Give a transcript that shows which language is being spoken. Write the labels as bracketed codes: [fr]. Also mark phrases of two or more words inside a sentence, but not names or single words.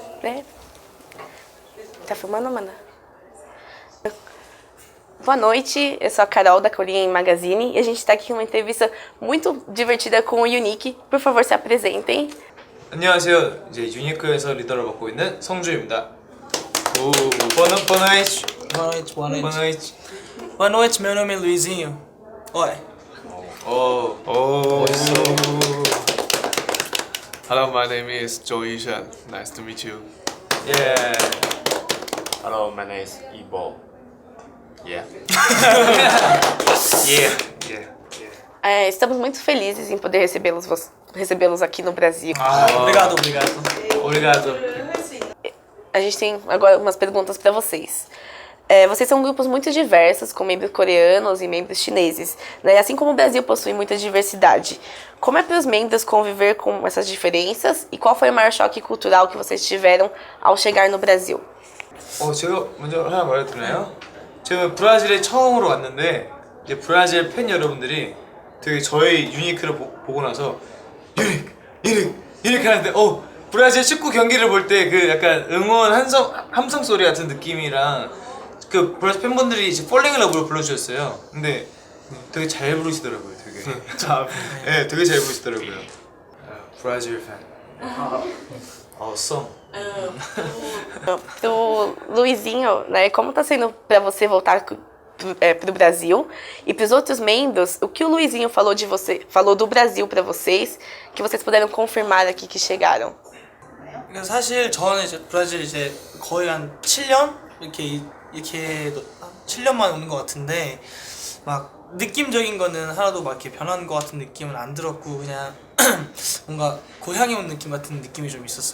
[pt] né? Tá filmando, mana? Boa noite, eu sou a Carol da Korean Magazine e a gente está aqui com uma entrevista muito divertida com o Unique. Por favor, se apresentem. [ko] 안녕하세요. 이제 유니크에서 리더를 맡고 있는 성주입니다. 오, [pt] boa noite. Boa noite, boa Boa noite. noite. Boa noite, meu nome é Luizinho. Oi. [en] Hello, my name is Joe Ishan. Nice to meet you. Yeah. Hello, my name is Ibo. Yeah. Yeah. [pt] Estamos muito felizes em poder recebê-los aqui no Brasil. Obrigado, obrigado. Obrigado. A gente tem agora umas perguntas para vocês. Vocês são grupos muito diversos, com membros coreanos e membros chineses, né? Assim como o Brasil possui muita diversidade. Como é para os membros conviver com essas diferenças e qual foi o maior choque cultural que vocês tiveram ao chegar no Brasil? [ko] 제가 먼저 하나 말해도 되나요? 제가 브라질에 처음으로 왔는데 이제 브라질 팬 여러분들이 되게 저희 유니크를 보고 나서 유니크 하는데 브라질 축구 경기를 볼 때 그 약간 응원 함성 소리 같은 느낌이랑 그 브라질 팬분들이 이제 Falling in Love를 불러주셨어요. 근데 되게 잘 부르시더라고요. 되게 네, 되게 잘 buru시더라고요. 브라질 팬. [en] Song. [pt] Pro Luizinho, né, como tá sendo para você voltar pro Brasil e pros outros membros, o que o Luizinho falou do Brasil para vocês, que vocês puderam confirmar aqui que chegaram? [ko] 사실 저는 이제 브라질 이제 거의 한 7년 이렇게 7년만 오는 것 같은데 막 느낌적인 거는 하나도 막 이렇게 변한 것 같은 느낌은 안 들었고 그냥 뭔가 고향에 온 느낌 같은 느낌이 좀 있었어요.